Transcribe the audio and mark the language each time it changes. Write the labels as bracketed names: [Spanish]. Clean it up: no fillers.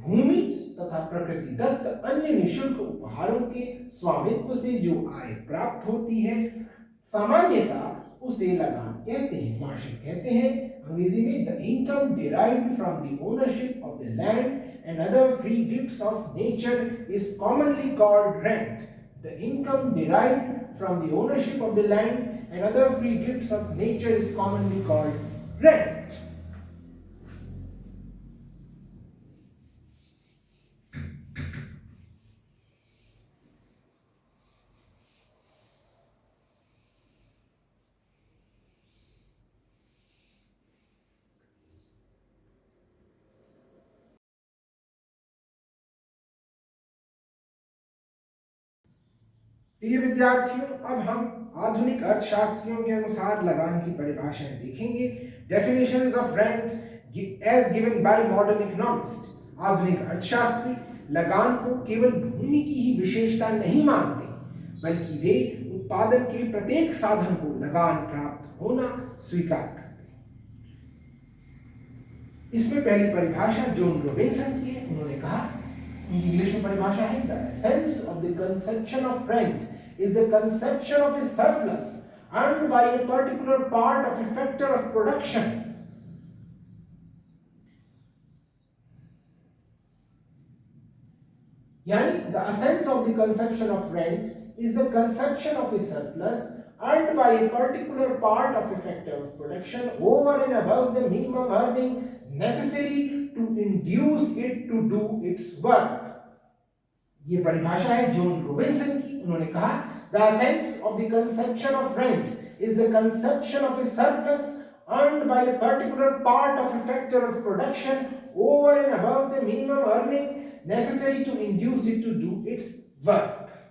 [Hindi] भूमि तथा प्रकृति दत्त अन्य निःशुल्क उपहारों के स्वामित्व से जो आय प्राप्त होती है सामान्यतः उसे लगान कहते हैं, मार्शल कहते हैं अंग्रेजी में, [English] The income derived from the ownership of the land and other free gifts of nature is commonly called rent. The income derived from the ownership of the land and other free gifts of nature is commonly called rent. [Hindi] प्रिय विद्यार्थियों, अब हम आधुनिक अर्थशास्त्रियों के अनुसार लगान की परिभाषाएं देखेंगे। [English] Definitions of rent as given by modern economist. [Hindi] आधुनिक अर्थशास्त्री लगान को केवल भूमि की ही विशेषता नहीं मानते, बल्कि वे उत्पादन के प्रत्येक साधन को लगान प्राप्त होना स्वीकार करते हैं। इसमें पहली परिभाषा जॉन रॉबिन्सन की है। उन्होंने कहा, इंग्लिश में परिभाषा है, [English] The essence of the conception of rent is the conception of a surplus earned by a particular part of a factor of production. Yani, the essence of the conception of rent is the conception of a surplus earned by a particular part of a factor of production over and above the minimum earning necessary to induce it to do its work. [Hindi] ये परिभाषा है John Robinson की। उन्होंने कहा, [English] the essence of the conception of rent is the conception of a surplus earned by a particular part of a factor of production over and above the minimum earning necessary to induce it to do its work.